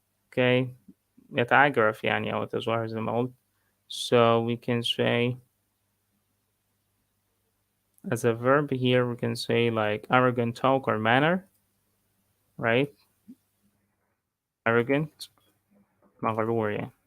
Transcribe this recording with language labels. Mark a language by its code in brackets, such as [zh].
[en] Okay, [ar] يتعجرف يعني أو تظاهر زي ما قلت. [en] So we can say as a verb here, we can say like arrogant talk or manner, right? [ar] Arrogant, مغرور يعني.